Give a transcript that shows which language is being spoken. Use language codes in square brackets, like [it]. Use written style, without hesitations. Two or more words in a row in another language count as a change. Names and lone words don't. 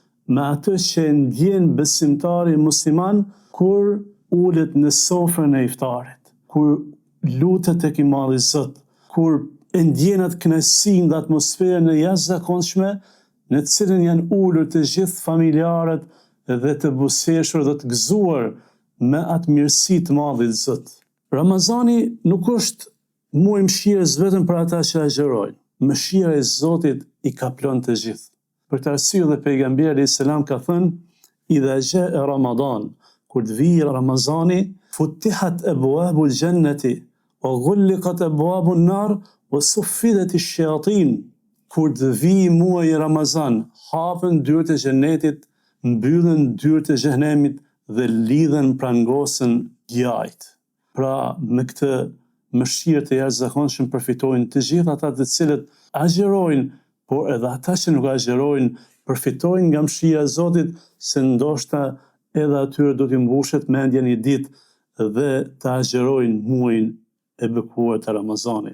[sq] me atë që ndjen besimtari musliman kur ulet në sofrën e iftarit, kur lutet tek i Madhi Zot, kur e ndjen atë kënaqësinë dhe atmosferën e jashtëzakonshme në të cilën janë ulur të gjithë familjarët dhe të buzëqeshur dhe të gëzuar me atë mirësi të madhe të Zot. Ramazani nuk është muaj mëshirës vetëm për ata që agjerojnë. Mëshira e Zotit i kaplon të gjithë. Për këtë arsye dhe pejgamberi [ar] عليه السلام [sq] ka thënë: [ar] "إذا جاء رمضان", [sq] kur të vijë Ramazani, [ar] فتحت أبواب الجنة وغلقت أبواب النار وصفدت الشياطين. [sq] Kur të vijë muaji Ramazan, hapen dyert e xhenetit, mbyllen dyert e xhenemit dhe lidhen prangosen gjajt. Pra me këtë mëshirë të jashtëzakonshme përfitojnë të gjithë ata të cilët agjerojnë, por edhe ata që nuk agjerojnë përfitojnë nga mëshira e Zotit, se ndoshta edhe atyre do t'i mbushet mendja një ditë dhe të agjerojnë muajin e bekuar të Ramazanit.